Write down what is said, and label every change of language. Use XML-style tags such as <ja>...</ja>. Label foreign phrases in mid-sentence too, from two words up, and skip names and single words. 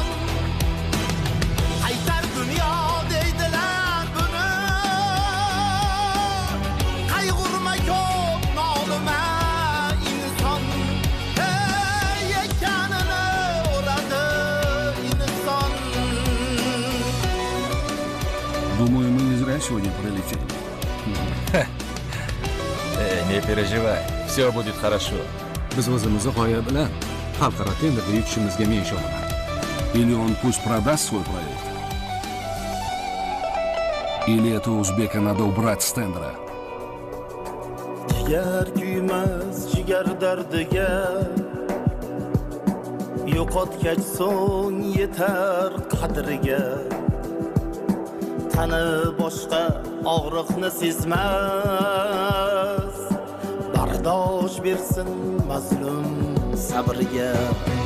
<uz>Qaytar dunyo deydilar buni, qayg'urma ko'p nolima inson. Ekanini o'radi inson.</uz> <ru>Думаю, мы не зря сегодня пролетели. Не переживай, все будет хорошо.</ru> <uz>Biz o'zimizni g'oya bilan xalqaro tenderda yutishimizga men ishonaman.</uz> <ru>Или он пусть продаст свой проект, или этого узбека надо убрать с тендера.</ru> <uz>Jigar kuymas jigar dardiga, yo'qotgach so'ng yetar qadriga. Tani boshqa og'riqni sezmas, bardosh bersin mazlum sabriga.</uz>